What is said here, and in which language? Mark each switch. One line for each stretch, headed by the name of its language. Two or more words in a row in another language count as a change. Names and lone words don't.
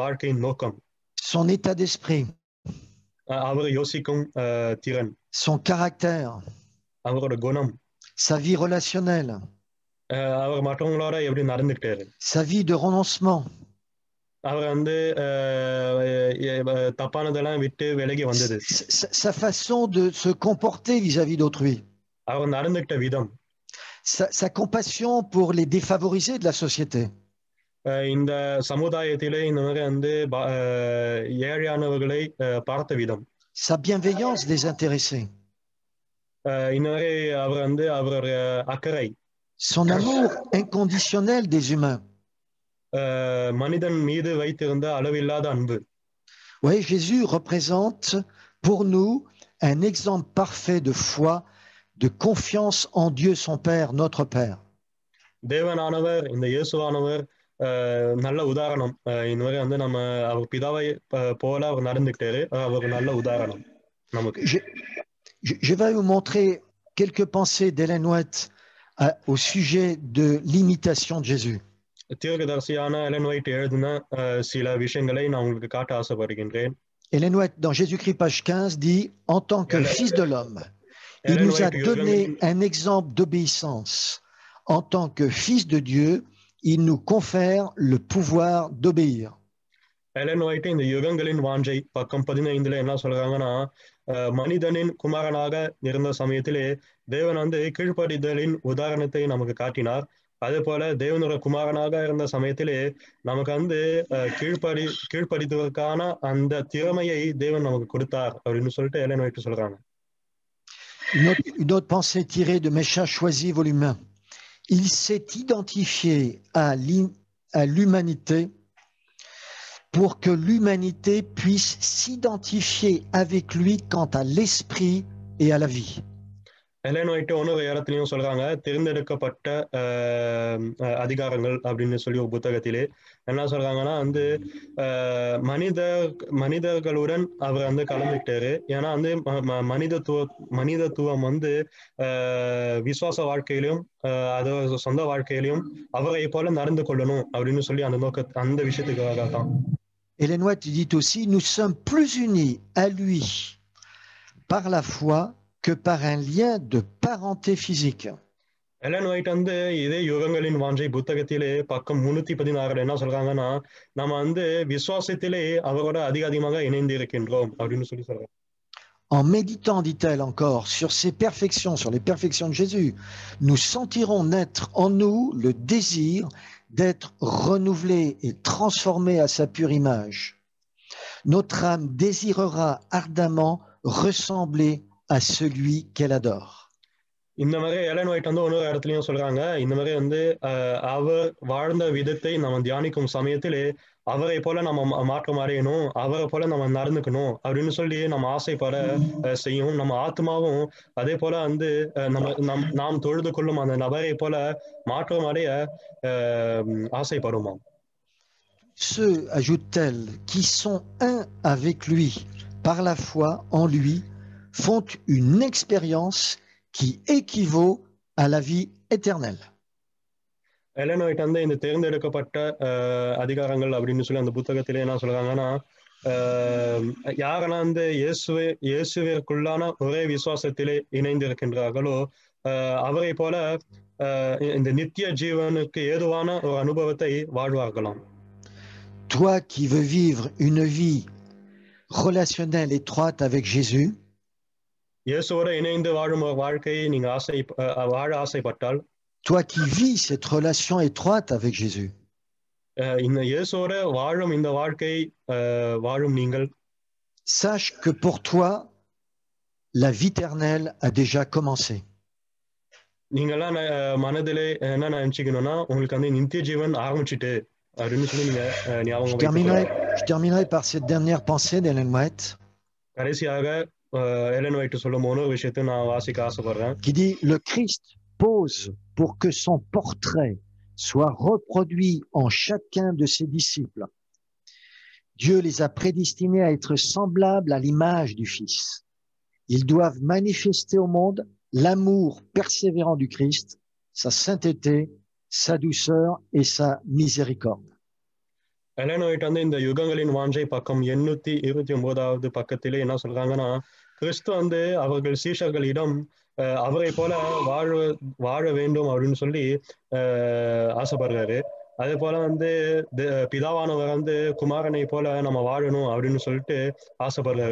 French: Son état d'esprit.
Tamil: அவர் யோசிக்கும் திறன்,
French: son caractère,
Tamil: அவரோட குணம்,
French: sa vie relationnelle,
Tamil: அவர் மற்றவங்களோட எப்படி நடந்துக்கிட்டாரு,
French: sa vie de renoncement,
Tamil: அவர் வந்து தப்பானதெல்லாம் விட்டு விலகி வந்தது,
French: sa façon de se comporter vis-à-vis d'autrui,
Tamil: அவர் நடந்துக்கிட்ட விதம்,
French: sa compassion pour les défavorisés de la société.
Tamil: இந்த சமுதாயத்திலே இந்த மாதிரி வந்து ஏழையானவர்களை பார்த்த விதம்,
French: sa bienveillance désintéressée,
Tamil: இந்த மாதிரி அவர் வந்து அவருடைய அக்கறை,
French: son amour inconditionnel des humains.
Tamil: மனிதன் மீது வைத்திருந்த அளவில்லாத அன்பு.
French: Oui, Jésus représente pour nous un exemple parfait de foi, de confiance en Dieu son Père, notre Père.
Tamil: தேவனானவர், இந்த இயேசுவானவர் நல்ல உதாரணம். இந்த மாதிரி வந்து நம்ம அவர் பிதாவை போல அவர் நடந்துக்கிட்டாரு. அவர் நல்ல உதாரணம் நமக்கு.
French: Je vais vous montrer quelques pensées d'Ellen White au sujet de l'imitation de Jésus.
Tamil: தீர்க்கதரிசியான எலன் ஒயிட் எழுதின சில விஷயங்களை நான் உங்களுக்கு காட்ட ஆசைப்படுகின்றேன்.
French: Ellen White, dans Jésus-Christ, page 15, dit « En tant que Fils de l'homme, il nous a donné un exemple d'obéissance. En tant que Fils de Dieu, il nous confère le pouvoir d'obéir. »
Tamil: எலன் ஒயிட் இந்த யுகங்களின் வாஞ்சை பக்கம் 15 என்ன சொல்றாங்கன்னா, மனிதனின் குமாரனாக இருந்த சமயத்திலே தேவன் வந்து கீழ்ப்படிதலின் உதாரணத்தை நமக்கு காட்டினார். அதே போல தேவனோட குமாரனாக இருந்த சமயத்திலே நமக்கு வந்து கீழ்ப்படிதலுக்கான அந்த திறமையை தேவன் நமக்கு கொடுத்தார் அப்படின்னு சொல்லிட்டு எலன் ஒயிட் சொல்றாங்க.
French: Une autre pensée tirée de Mécha Choisi, volume 1. Il s'est identifié à l'humanité pour que l'humanité puisse s'identifier avec lui quant à l'esprit et à la vie.
Tamil: எலன் ஒயிட் ஒன்னொரு இடத்துலையும் சொல்றாங்க, தேர்ந்தெடுக்கப்பட்ட அதிகாரங்கள் அப்படின்னு சொல்லி ஒரு புத்தகத்திலே என்ன சொல்றாங்கன்னா வந்து மனிதர்களுடன் அவர் வந்து கலந்துக்கிட்டாரு. ஏன்னா வந்து மனிதத்துவம் வந்து விசுவாச வாழ்க்கையிலும் அது சொந்த வாழ்க்கையிலும் அவரை போல நடந்து கொள்ளணும் அப்படின்னு சொல்லி அந்த விஷயத்துக்காக தான்.
French: Ellen White dit aussi, nous sommes plus unis à lui par la foi que par un lien de parenté physique.
Tamil: எலன் ஒயிட் வந்து இதே யுகங்களின் வாஞ்சை புத்தகத்திலே பக்கம் 316 என்ன சொல்றாங்கன்னா, நம்ம வந்து விசுவாசத்திலே அவரோட அதிகமாக இணைந்து இருக்கின்றோம் அப்படின்னு சொல்லி சொல்றாங்க.
French: En méditant, dit-elle encore, sur ses perfections, sur les perfections de Jésus, nous sentirons naître en nous le désir d'être renouvelé et transformé à sa pure image. Notre âme désirera ardemment ressembler à celui qu'elle adore.
Tamil: இந்த மாதிரி எலன் ஒயிட் வந்து ஒன்னொரு இடத்துலயும் சொல்றாங்க, இந்த மாதிரி வந்து அவர் வாழ்ந்த விதத்தை நம்ம தியானிக்கும் சமயத்திலே அவரை போல நம்ம மாற்றம் அடையணும், அவரை போல நம்ம நடந்துக்கணும் அப்படின்னு சொல்லி நம்ம ஆசைப்பட செய்யும். நம்ம ஆத்மாவும் அதே போல வந்து நாம் தொழுது கொள்ளும் அந்த நபரை போல மாற்றம் அடைய ஆசைப்படுமா.
French: Ceux, ajoute-t-elle, qui sont un avec lui par la foi en lui font une expérience qui équivaut à la vie éternelle.
Tamil: எலன் ஒயிட் வந்து இந்த தேர்ந்தெடுக்கப்பட்ட அதிகாரங்கள் அப்படின்னு சொல்லி அந்த புத்தகத்திலே என்ன சொல்றாங்கன்னா, யாரெல்லாம் வந்து இயேசுவிற்குள்ளான ஒரே விசுவாசத்திலே இணைந்திருக்கின்றார்களோ அவரை போல இந்த நித்திய ஜீவனுக்கு ஏதுவான ஒரு அனுபவத்தை வாழ்வார்களாம்.
French: Toi qui veux vivre une vie relationnelle étroite avec Jésus,
Tamil: இயேசுவோட இணைந்து வாழும் ஒரு வாழ்க்கையை நீங்க வாழ ஆசைப்பட்டால்,
French: toi qui vis cette relation étroite avec Jésus,
Tamil: இந்த இயேசுவோட வாழும் இந்த வாழ்க்கை வாழும் நீங்கள்,
French: sache que pour toi la vie éternelle a déjà commencé.
Tamil: நீங்கெல்லாம் மனதிலே என்ன நினைச்சுக்கணும்னா உங்களுக்கு வந்து நித்திய ஜீவன் ஆரம்பிச்சுட்டு அப்படின்னு சொல்லி நீங்க ஞாபகம்.
French: Je terminerai par cette dernière pensée d'Ellen White.
Tamil: கடைசியாக எலன் ஒயிட் சொல்லும் ஒரு விஷயத்தை நான் வாசிக்க ஆசைப்படுறேன்.
French: Qui dit, le Christ pose pour que son portrait soit reproduit en chacun de ses disciples. Dieu les a prédestinés à être semblables à l'image du Fils. Ils doivent manifester au monde l'amour persévérant du Christ, sa sainteté, sa douceur et sa miséricorde.
Tamil: எலன் ஒயிட் வந்து இந்த யுகங்களின் வாஞ்சை பக்கம் 829வது பக்கத்திலே என்ன சொல்றாங்கன்னா, கிறிஸ்து வந்து அவர்கள் சீஷர்களிடம் அவரை போல வாழ வேண்டும் அப்படின்னு சொல்லி ஆசைப்படுறாரு. அதே போல வந்து பிதாவானவர் வந்து குமாரனை போல நம்ம வாழணும் அப்படின்னு சொல்லிட்டு ஆசைப்படுறாரு.